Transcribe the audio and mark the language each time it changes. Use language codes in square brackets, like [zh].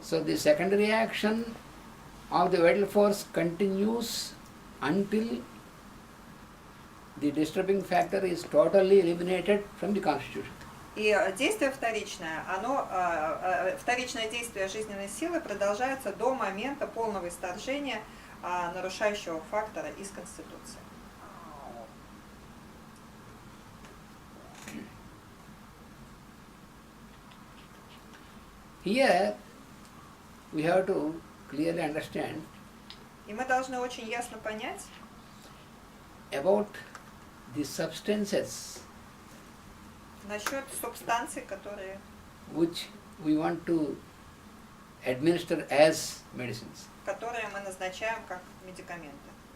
[en] So the secondary action of the vital force continues until the disturbing factor is totally eliminated from the constitution. [ru] И действие вторичное, вторичное действие жизненной силы продолжается до момента полного исторжения нарушающего фактора из Конституции. [en] Here we have to clearly understand [ru] И мы должны очень ясно понять [en] about the substances [ru] насчет субстанций, которые [en] which we want to administer as medicines. [ru] мы назначаем как медикаменты.